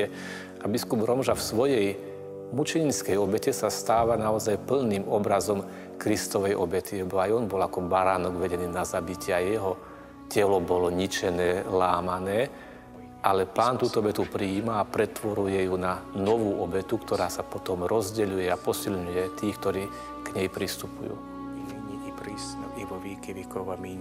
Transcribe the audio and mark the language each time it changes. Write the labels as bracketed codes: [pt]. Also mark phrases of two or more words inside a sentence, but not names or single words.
[sk] A biskup Romža v svojej mučenickej obete sa stáva naozaj plným obrazom Kristovej obety, lebo aj on bol ako baránok vedený na zabitie a jeho telo bolo ničené, lámané. Ale Pán túto obetu prijíma a pretvoruje ju na novú obetu, ktorá sa potom rozdeľuje a posilňuje tých, ktorí k nej pristupujú. [cu] I nyní i prísno, i vo víky vekov. Amín.